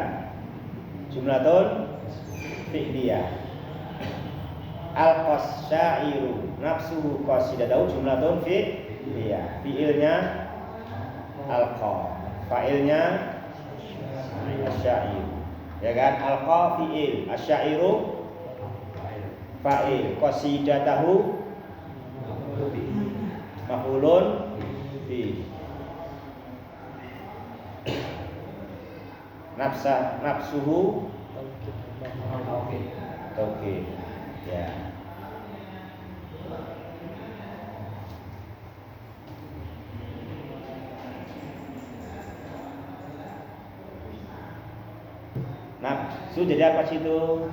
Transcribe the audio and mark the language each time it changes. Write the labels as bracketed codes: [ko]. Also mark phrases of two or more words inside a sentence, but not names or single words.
[ar] جملة فعلية. القشير نفسه قصيدته جملة فعلية. [id] Fi'ilnya alqa, fa'ilnya asyair. Ya kan? [ar] ألقى فعل، الشاعر فاعل، قصيدته مفعول في. نفسه توكيد. Ya. [id] Nafsu jadi apa sih itu?